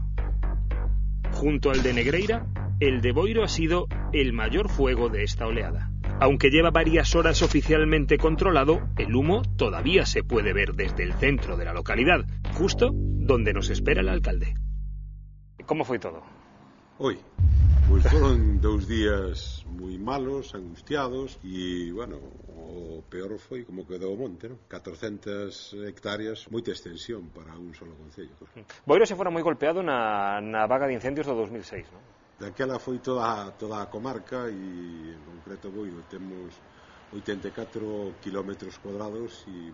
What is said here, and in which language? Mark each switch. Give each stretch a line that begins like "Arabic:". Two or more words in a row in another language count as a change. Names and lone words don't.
Spanish: Junto al de Negreira, el de Boiro ha sido el mayor fuego de esta oleada. Aunque lleva varias horas oficialmente controlado, el humo todavía se puede ver desde el centro de la localidad, justo donde nos espera el alcalde. ¿Cómo fue todo?
Galician: Pois foron 2 días moi malos, angustiados, e, o peor foi como quedou o monte, non? 400 hectáreas, moita extensión para un solo concello. Boiro se fora moi golpeado na vaga de incendios do 2006, non? Daquela foi toda a comarca, e en concreto Boiro temos 84
Spanish: kilómetros cuadrados
Galician: e,